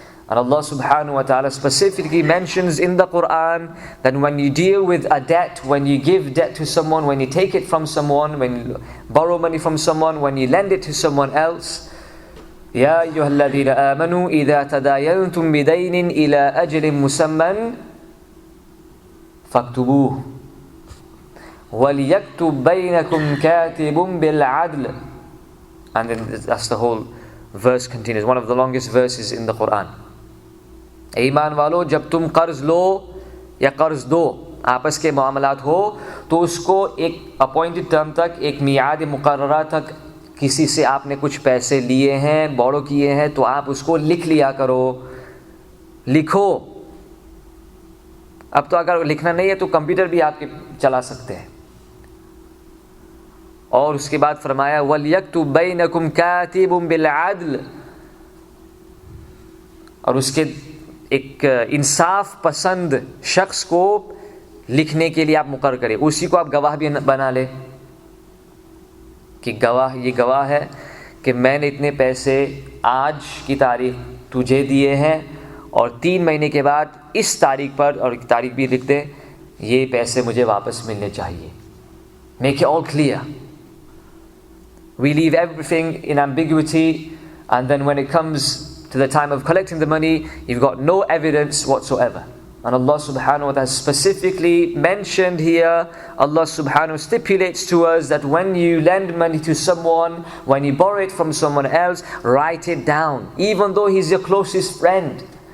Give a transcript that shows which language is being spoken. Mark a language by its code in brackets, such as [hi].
[en] And Allah subhanahu wa ta'ala specifically mentions in the Quran that when you deal with a debt, when you give debt to someone, when you take it from someone, when you borrow money from someone, when you lend it to someone else, [ar] يا أيها الذين آمنوا إذا تداينتم بدين إلى أجل مسمى فاكتبوه وليكتب بينكم كاتب بالعدل. [en] And then that's the whole verse continues. One of the longest verses in the Quran. [ur] ایمان والو, جب تم قرض لو یا قرض دو, آپس کے معاملات ہو, تو اس کو ایک اپوائنٹڈ ٹرم تک, ایک میعاد مقررہ تک, کسی سے آپ نے کچھ پیسے لیے ہیں, بورو کیے ہیں, تو آپ اس کو لکھ لیا کرو. لکھو. اب تو اگر لکھنا نہیں ہے تو کمپیوٹر بھی آپ کے چلا سکتے ہیں. اور اس کے بعد فرمایا [ar] وَلْيَكْتُبْ بَيْنَكُمْ كَاتِبٌ بِالْعَدْلِ, [ur] اور اس کے ایک انصاف پسند شخص کو لکھنے کے لیے آپ مقرر کریں. اسی کو آپ گواہ بھی بنا لیں کہ یہ گواہ ہے کہ میں نے اتنے پیسے آج کی تاریخ تجھے دیے ہیں, اور 3 مہینے کے بعد اس تاریخ پر, اور تاریخ بھی لکھ دیں, یہ پیسے مجھے واپس ملنے چاہیے. [en] Make it all clear. We leave everything in ambiguity, and then when it comes to the time of collecting the money, you've got no evidence whatsoever. And Allah subhanahu wa ta'ala specifically mentioned here, Allah subhanahu wa ta'ala stipulates to us that when you lend money to someone, when you borrow it from someone else, write it down, even though he's your closest friend.